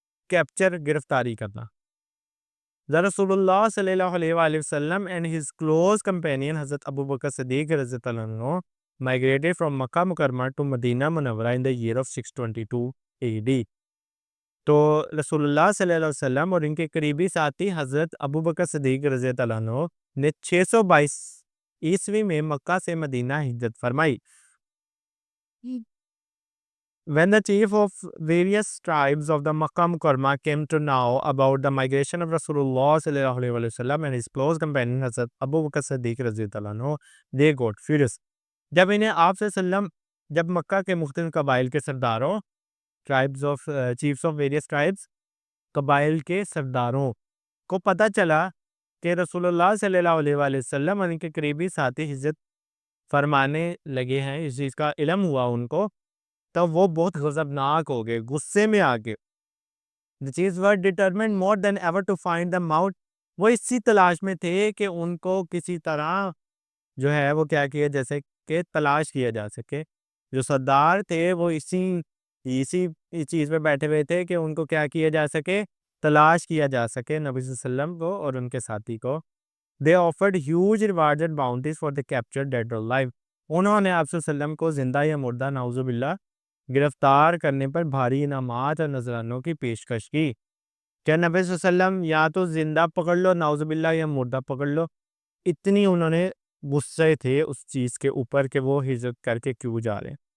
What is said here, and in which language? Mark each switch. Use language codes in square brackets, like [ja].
[ur] Capture گرفتاری کرنا. [en] رسول اللہ صلی اللہ علیہ وآلہ وسلم and his close companion حضرت ابو بکر صدیق رضی اللہ عنہ migrated from مکہ مکرمہ to مدینہ منورہ in the year of 622 AD. [ur] تو رسول اللہ صلی اللہ علیہ وسلم اور ان کے قریبی ساتھی حضرت ابو بکر صدیق رضی اللہ عنہ نے 622 عیسوی میں مکہ سے مدینہ ہجرت فرمائی. [en] When the chief of various tribes of the Makkah Mukarramah came to know about the migration of Rasulullah sallallahu alaihi wasallam and his close companion Hazrat Abu Bakr Siddiq radhiyallahu anhu, they got furious. [ur] جب انہیں آپ صلی اللہ علیہ وسلم جب مکہ کے مختلف قبائل کے سرداروں [en] chiefs of various tribes [ur] قبائل کے سرداروں کو پتہ چلا کہ رسول اللہ صلی اللہ علیہ وآلہ وسلم اور ان کے قریبی ساتھی ہجرت فرمانے لگے ہیں، اس چیز کا علم ہوا ان کو، تو وہ بہت غضبناک ہو گئے، غصے میں آ گئے. [en] The chiefs were determined more than ever to find them out. [ur] وہ اسی تلاش میں تھے کہ ان کو کسی طرح جو ہے وہ کیا کیا جیسے کہ تلاش کیا جا سکے. جو سردار تھے وہ اسی چیز پہ بیٹھے ہوئے تھے کہ ان کو کیا کیا جا سکے، تلاش کیا جا سکے نبی صلی اللہ علیہ وسلم کو اور ان کے ساتھی کو. [en] They offered huge rewards and bounties for the captured dead or alive. [ur] انہوں نے آپ صلی اللہ علیہ وسلم کو زندہ یا مردہ نعوذ باللہ گرفتار کرنے پر بھاری انعامات اور نذرانوں کی پیشکش کی. کہ نبی صلی اللہ علیہ وسلم یا تو زندہ پکڑ لو نعوذ باللہ یا مردہ پکڑ لو. اتنی انہوں نے غصے تھے اس چیز کے اوپر کہ وہ ہجرت کر کے کیوں جا رہے ہیں.